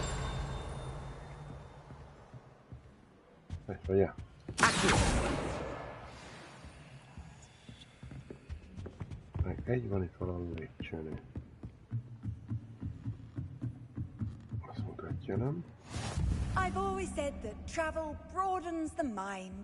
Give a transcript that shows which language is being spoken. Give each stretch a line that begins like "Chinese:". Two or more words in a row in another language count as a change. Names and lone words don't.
Spanish: Vaya.
Hungarian: Meg egy van itt valahol lépcsőnél. Azt mutatja, nem?
English: I've always said that travel broadens the mind.